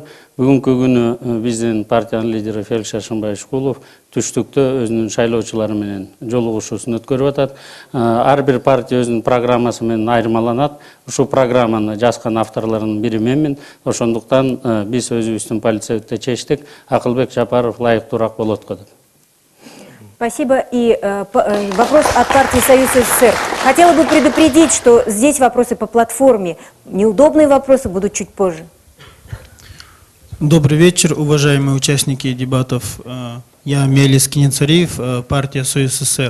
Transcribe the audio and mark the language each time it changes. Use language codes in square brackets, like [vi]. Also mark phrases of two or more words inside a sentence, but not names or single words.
[ky] Бүгүнкү күнү биздин партиянын лидери Феликс Шашынбай Шкулов түштүктө өзүнүн шайлоочулары менен жолугушуусун өткөрүп атат. Ар бир партия өзүнүн программасы менен айырмаланат. Ушул программаны жазган авторлордун бири менмин. Ошондуктан биз өзүбүздүн политсөбүттө чечтик, Акылбек Жапаров лайыктуураак болот го деп. [ru] Спасибо. И вопрос от партии «Союз СССР». Хотела бы предупредить, что здесь вопросы по платформе. Неудобные вопросы будут чуть позже. Добрый вечер, уважаемые участники дебатов. Я Мелис Кинецариев, партия «Союз СССР».